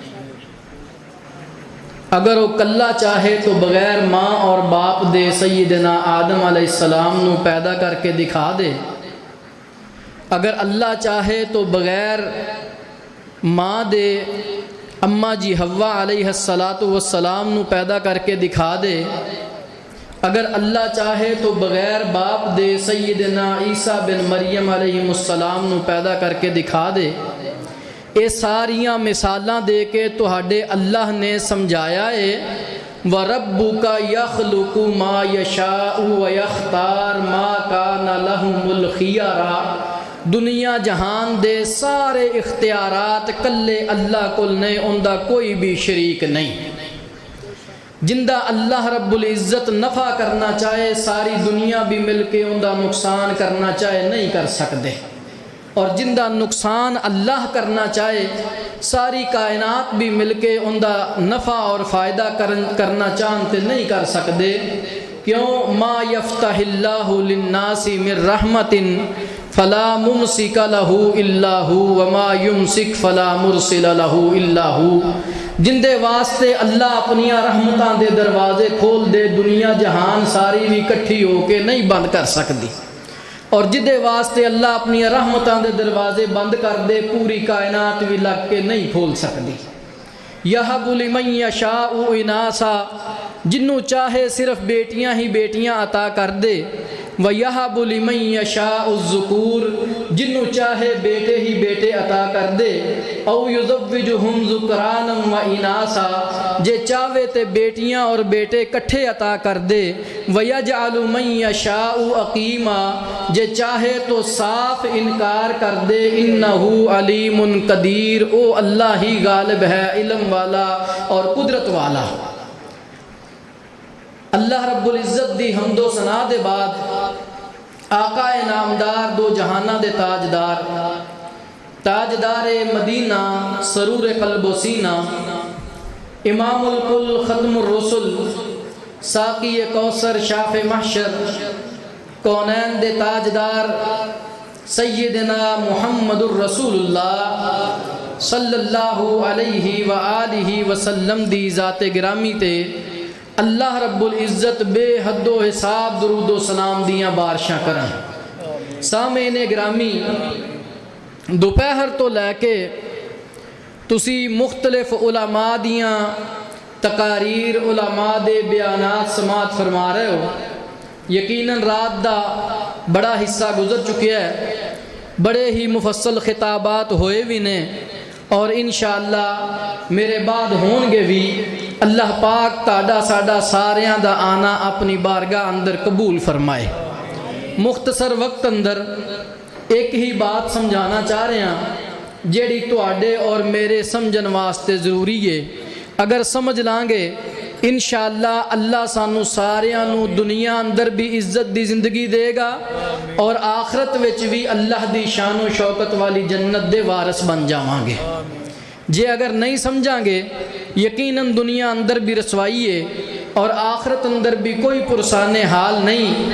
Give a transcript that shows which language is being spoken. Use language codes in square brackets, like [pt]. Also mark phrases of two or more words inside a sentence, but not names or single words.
[pa] اگر وہ کلہ چاہے تو بغیر ماں اور باپ دے سیدنا آدم [ar] علیہ السلام [pa] نو پیدا کر کے دکھا دے اگر اللہ چاہے تو بغیر ماں دے اماں جی حوا [ar] علیہ السلام [pa] نو پیدا کر کے دکھا دے، اگر اللہ چاہے تو بغیر باپ دے سیدنا عیسیٰ بن مریم [ar] علیہ السلام [pa] نو پیدا کر کے دکھا دے۔ یہ ساریاں مثالاں دے کے تہاڈے اللہ نے سمجھایا ہے [ar] وَرَبُّكَ يَخْلُقُ مَا يَشَاءُ وَيَخْتَارُ مَا كَانَ لَهُمُ الْخِيَرَةُ، [pa] دنیا جہان دے سارے اختیارات کلے اللہ کول نے، اندہ کوئی بھی شریک نہیں۔ جندہ اللہ [ar] رب العزت [pa] نفع کرنا چاہے ساری دنیا بھی مل کے اندہ نقصان کرنا چاہے نہیں کر سکتے، اور جندہ نقصان اللہ کرنا چاہے ساری کائنات بھی مل کے اندہ نفع اور فائدہ کرنا چاہتے نہیں کر سکتے۔ [ar] کیوں؟ ما یفتح اللہ للناس من رحمت فلا ممسک لہ الا ہو وما یمسک فلا مرسل لہ الا ہو، [pa] جندے واسطے اللہ اپنیاں رحمتاں دے دروازے کھول دے دنیا جہان ساری بھی کٹھی ہو کے نہیں بند کر سکتی، اور جدے واسطے اللہ اپنی رحمتاں دے دروازے بند کر دے پوری کائنات بھی لگ کے نہیں کھول سکتی۔ [ar] یہب لمن یشاء اناسا، [pa] جنوں چاہے صرف بیٹیاں ہی بیٹیاں عطا کر دے، [ar] وَيَهَبُ لِمَن يَشَاءُ الذُّكُورَ، [pa] جنوں چاہے بیٹے ہی بیٹے عطا کر دے، [ar] او يُزَوِّجُهُمْ ذُكْرَانًا وَإِنَاثًا، [pa] جے چاہے تے بیٹیاں اور بیٹے کٹھے عطا کر دے، [ar] وَيَجْعَلُ مَن يَشَاءُ عَقِيمًا، [pa] جے چاہے تو صاف انکار کر دے، [ar] إِنَّهُ عَلِيمٌ قدیر، [pa] او اللہ ہی غالب ہے، علم والا اور قدرت والا۔ اللہ [ar] رب العزت [pa] دی حمد و ثنا دے بعد آقا نامدار دو جہانہ دے تاجدار مدینہ سرور قلب و سینہ، امام الکل ختم الرسل ساقی کوثر شاف محشر، کونین دے تاجدار سیدنا محمد الرسول اللہ [ar] صلی اللہ علیہ وآلہ وسلم [pa] دی ذات گرامی تے اللہ [ar] رب العزت [pa] بے حد و حساب درود و سلام دیاں بارشاں کریں۔ سامعین گرامی، دوپہر تو لے کے تسی مختلف علماء دیاں تقاریر، علماء دے بیانات سماعت فرما رہے ہو۔ یقیناً رات دا بڑا حصہ گزر چکے ہے، بڑے ہی مفصل خطابات ہوئے بھی نے، اور انشاءاللہ میرے بعد ہون گے بھی۔ اللہ پاک تاڑا ساڑا ساریاں دا آنا اپنی بارگاہ اندر قبول فرمائے۔ مختصر وقت اندر ایک ہی بات سمجھانا چاہ رہے ہیں جیڑی تواڈے اور میرے سمجھن واسطے ضروری ہے۔ اگر سمجھ لانگے انشاءاللہ اللہ سانو ساریاں نو دنیا اندر بھی عزت دی زندگی دے گا، اور آخرت وچ بھی اللہ دی شان و شوکت والی جنت دے وارث بن جاواں گے۔ جے اگر نہیں سمجھاں گے یقیناً دنیا اندر بھی رسوائی ہے اور آخرت اندر بھی کوئی پرسان حال نہیں۔